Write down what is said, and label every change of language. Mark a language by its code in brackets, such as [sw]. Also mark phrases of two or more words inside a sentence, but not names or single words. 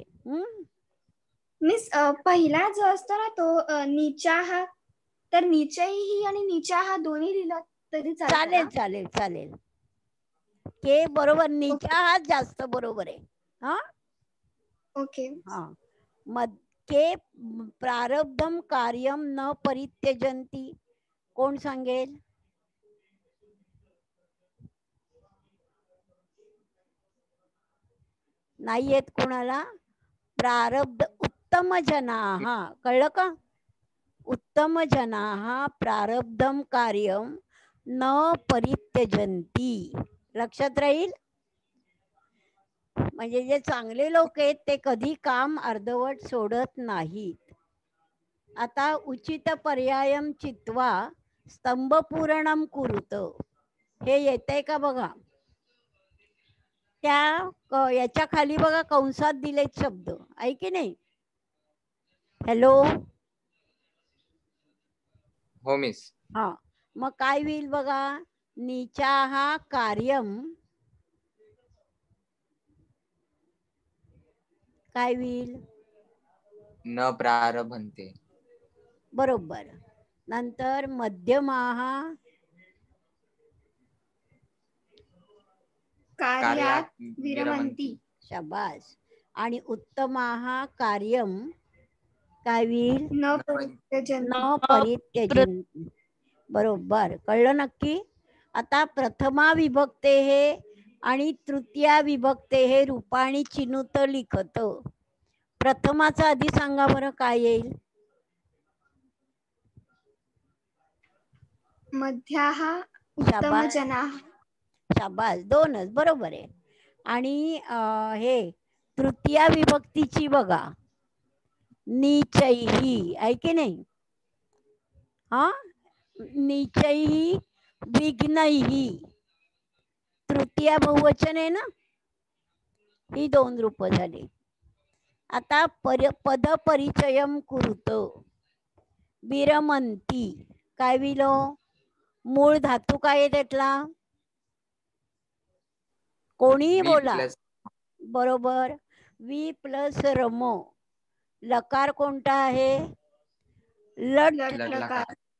[mr] मिस पहिला जो असतो ना तो नीचाः, तर नीचैः आणि नीचाः दोन्ही लिहिलं तरी चालेल चालतं. चालेल चालेल. के बरोबर. नीचा हा जास्त बरोबर आहे. हा ओके. हा. [sa] के प्रारब्धम कार्यम न परित्यजंती. [mr] कोण सांगेल? नाही येत कोणाला? प्रारब्ध. [sa] उत्तम जनाः. [mr] कळलं का? [sa] उत्तम जनाः प्रारब्धम कार्यम न परित्यजंती. [mr] लक्षात राहील. म्हणजे जे चांगले लोक आहेत ते कधी काम अर्धवट सोडत नाहीत. [sa] आता उचित पर्यायम चित्वा स्तंभपूरणम कुरुत. [mr] हे येतंय का बघा. त्या याच्या खाली बघा कंसात दिलेत शब्द. आहे की नाही? हॅलो. हो मिस. हा मग काय होईल बघा. [sa] नीचाः कार्यम [mr] काय होईल? [sa] न प्रारभन्ते. [mr] बरोबर. नंतर मध्यमाः [sa] कार्यात विरमंती. [mr] शाबास. आणि [sa] उत्तमाः कार्यम [mr] काय होईल? [sa] न परित्यजन्ति. न परित्यजन्ति. [mr] बरोबर. कळलं नक्की? [sa] आता प्रथमा विभक्ते हे आणि तृतीया विभक्ते हे रूपाणी चिनुत लिखत. [mr] प्रथमाचा आधी सांगा बरं काय येईल? [sa] मध्याः उत्तम जनाः. [mr] शाबास. दोनच बरोबर आहे. आणि हे तृतीया विभक्तीची बघा. नीचैः. आहे की नाही? [sa] हा नीचैः विघ्नैः. [mr] तृतीया बहुवचन आहे ना. ही दोन रूप झाली. आता [sa] पद परिचयम कुरुत. [mr] विरमंती काय विलो? मूळ धातू काय आहे त्यातला? कोणीही बोला. बरोबर. वी प्लस रमो. लकार कोणता आहे? लट लकार.